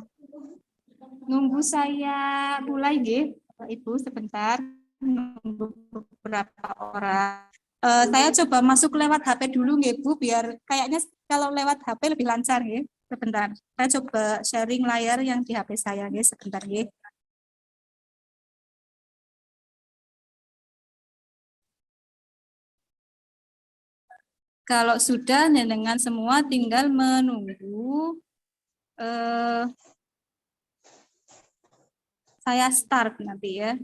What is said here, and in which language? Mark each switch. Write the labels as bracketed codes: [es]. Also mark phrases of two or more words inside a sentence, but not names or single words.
[id] Nunggu saya mulai nggih, Bapak Ibu sebentar. Nunggu beberapa orang. Saya coba masuk lewat HP dulu nggih Bu, biar kayaknya kalau lewat HP lebih lancar nggih. Sebentar. Saya coba sharing layar yang di HP saya nggih, sebentar nggih. Kalau sudah dengan semua tinggal menunggu saya start nanti ya.